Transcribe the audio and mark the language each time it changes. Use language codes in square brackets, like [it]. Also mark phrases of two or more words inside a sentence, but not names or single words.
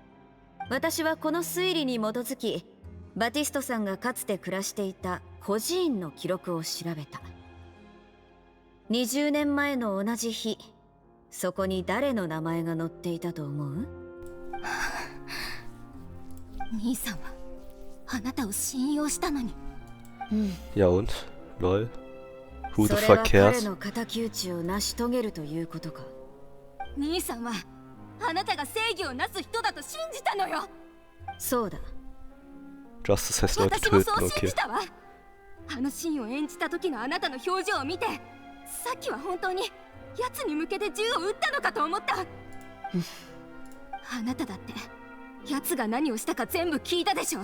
[ja] 私はこの推理に基づきバティストさんがかつて暮らしていた孤児院の記録を調べた。20年前の同じ日、そこに誰の名前が載っていたと思う？兄さんはあなたを信用したのに。 [de] Ja und? Lol. [en] Who the [ja] それ [en] fuck [ja] は彼 [en] cares? [ja] の敵討ちを成し遂げるということか。兄さんはあなたが正義をなす人だと信じたのよ。そうだ。 [de] Justice heißt Leute [ja] 私も [de] töten, [ja] そう信 [de] okay. [ja] じたわ。あのシーンを演じた時のあなたの表情を見て、さっきは本当に奴に向けて銃を撃ったのかと思ったあなただって奴が何をしたか全部聞いたでしょ。